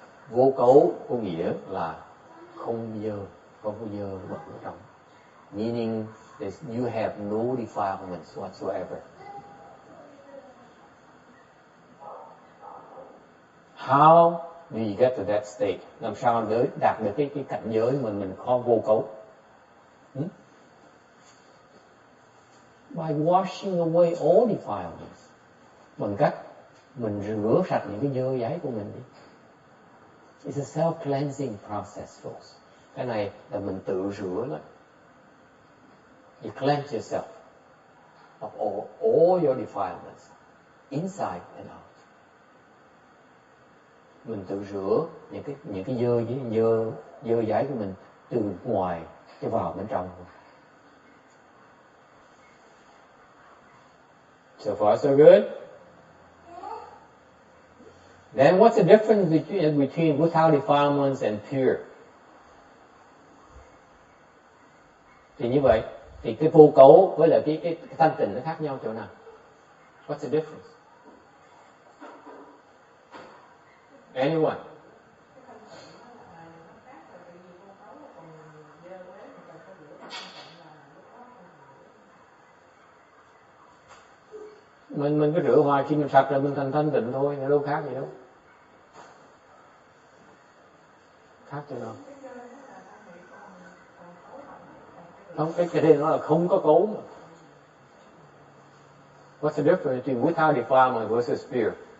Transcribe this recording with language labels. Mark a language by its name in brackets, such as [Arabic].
[Vietnamese] Vô cấu có nghĩa là không dơ, không có dơ bẩn ở trong. [English] Meaning that you have no defilements whatsoever. How do you get to that state? [Vietnamese] Làm sao để đạt được cái cảnh giới mình có vô cấu? [English] By washing away all defilements. [Vietnamese] Bằng cách mình rửa sạch những cái dơ giấy của mình đi. [English] It's a self-cleansing process, folks. [Vietnamese] Cái này là mình tự rửa đó. [English] You cleanse yourself of all your defilements, inside and out. [Vietnamese] Mình tự rửa những cái dơ dãi của mình từ ngoài cho vào bên trong. [English] So far so good. Then what's the difference between without defilements and pure? [Vietnamese] Thì như vậy, thì cái vô cấu với lại cái thanh tịnh nó khác nhau chỗ nào? [English] What's the difference? Anyone? [Vietnamese] Mình cứ rửa hoài, khi mình sạch rồi mình thành thanh tịnh thôi, đâu khác gì đâu. Khác chỗ nào? Không, cái đây nó là không có cấu mà. [English] What's the difference between without defilement versus pure?